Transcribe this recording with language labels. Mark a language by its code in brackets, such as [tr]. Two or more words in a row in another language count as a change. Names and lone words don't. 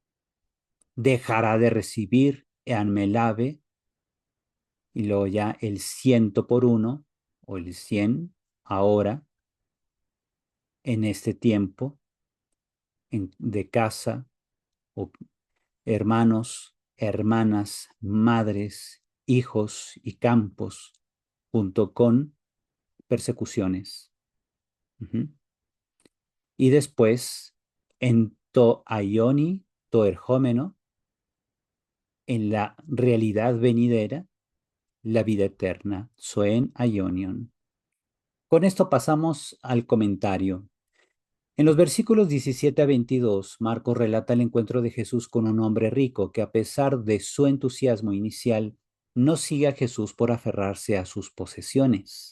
[es] dejará de recibir [el] ἐὰν μὴ λάβῃ, [es] y luego ya el 100 por 1, o el 100 ahora, en este tiempo, de casa, o hermanos, hermanas, madres, hijos y campos, junto con persecuciones. Y después, [el] ἐν τῷ αἰῶνι τῷ ἐρχομένῳ, [es] en la realidad venidera, la vida eterna, [el] ζωὴν αἰώνιον. [es] Con esto pasamos al comentario. En los versículos 17 a 22, Marcos relata el encuentro de Jesús con un hombre rico que, a pesar de su entusiasmo inicial, no sigue a Jesús por aferrarse a sus posesiones.